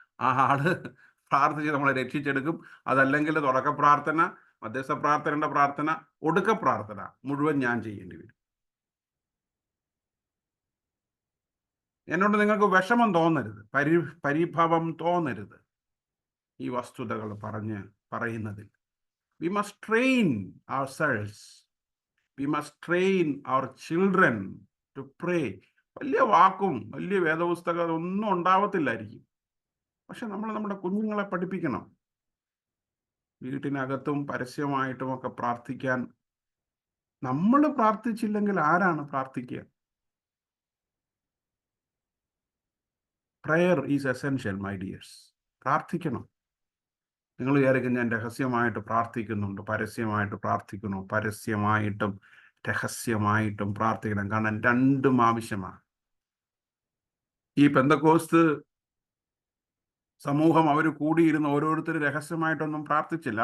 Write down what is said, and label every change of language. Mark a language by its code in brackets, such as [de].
[ml] ആ ആള് പ്രാർത്ഥിച്ച് നമ്മളെ രക്ഷിച്ചെടുക്കും. അതല്ലെങ്കിൽ തുടക്ക പ്രാർത്ഥന, മധ്യസ്ഥ പ്രാർത്ഥനയുടെ പ്രാർത്ഥന, ഒടുക്ക പ്രാർത്ഥന മുഴുവൻ ഞാൻ ചെയ്യേണ്ടി വരും. എന്നോട് നിങ്ങൾക്ക് വിഷമം തോന്നരുത്, പരിഭവം തോന്നരുത് ഈ വസ്തുതകൾ പറയുന്നതിൽ. [en] We must train ourselves. We must train our children to pray. [ml] വലിയ വാക്കും വലിയ വേദപുസ്തകം ഒന്നും ഉണ്ടാവത്തില്ലായിരിക്കും. പക്ഷെ നമ്മൾ നമ്മുടെ കുഞ്ഞുങ്ങളെ പഠിപ്പിക്കണം. വീട്ടിനകത്തും പരസ്യമായിട്ടും ഒക്കെ പ്രാർത്ഥിക്കാൻ. നമ്മൾ പ്രാർത്ഥിച്ചില്ലെങ്കിൽ ആരാണ് പ്രാർത്ഥിക്കുക? [en] Prayer is essential, my dears. [ml] പ്രാർത്ഥിക്കണം. നിങ്ങൾ വിചാരിക്കും ഞാൻ രഹസ്യമായിട്ട് പ്രാർത്ഥിക്കുന്നുണ്ട്. പരസ്യമായിട്ട് പ്രാർത്ഥിക്കണോ? പരസ്യമായിട്ടും രഹസ്യമായിട്ടും പ്രാർത്ഥിക്കണം. കാരണം രണ്ടും ആവശ്യമാണ്. ഈ പെന്തക്കോസ്ത് സമൂഹം അവർ കൂടിയിരുന്ന് ഓരോരുത്തർ രഹസ്യമായിട്ടൊന്നും പ്രാർത്ഥിച്ചില്ല.